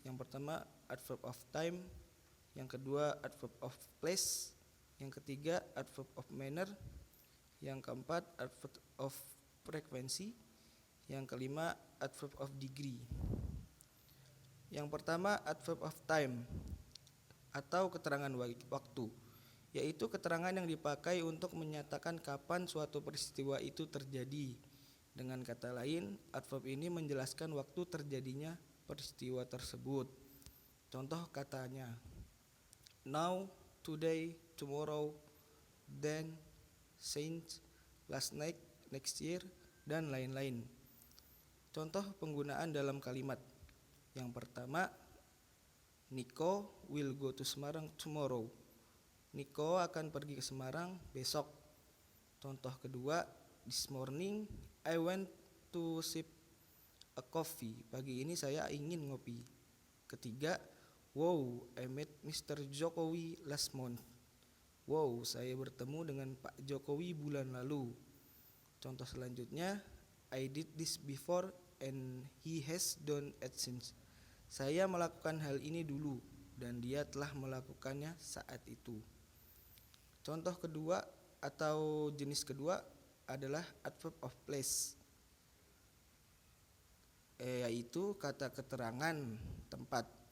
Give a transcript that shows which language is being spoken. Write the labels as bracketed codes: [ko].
[id] Yang pertama, adverb of time. Yang kedua, adverb of place. Yang ketiga, adverb of manner. Yang keempat, adverb of frequency. Yang kelima, adverb of degree. Yang pertama, adverb of time atau keterangan waktu, yaitu keterangan yang dipakai untuk menyatakan kapan suatu peristiwa itu terjadi. Dengan kata lain, adverb ini menjelaskan waktu terjadinya peristiwa tersebut. Contoh katanya: [en] now, today, tomorrow, then, since, last night, next year, [id] dan lain-lain. Contoh penggunaan dalam kalimat. Yang pertama, [en] Nico will go to Semarang tomorrow. [id] Nico akan pergi ke Semarang besok. Contoh kedua, [en] this morning I went to sip a coffee. [id] Pagi ini saya ingin ngopi. Ketiga, [en] wow, I met Mr. [id] Jokowi [en] last month. [id] Wow, saya bertemu dengan Pak Jokowi bulan lalu. Contoh selanjutnya, [en] I did this before and he has done it since. [id] Saya melakukan hal ini dulu dan dia telah melakukannya saat itu. Contoh kedua atau jenis kedua adalah adverb of place, yaitu kata keterangan tempat.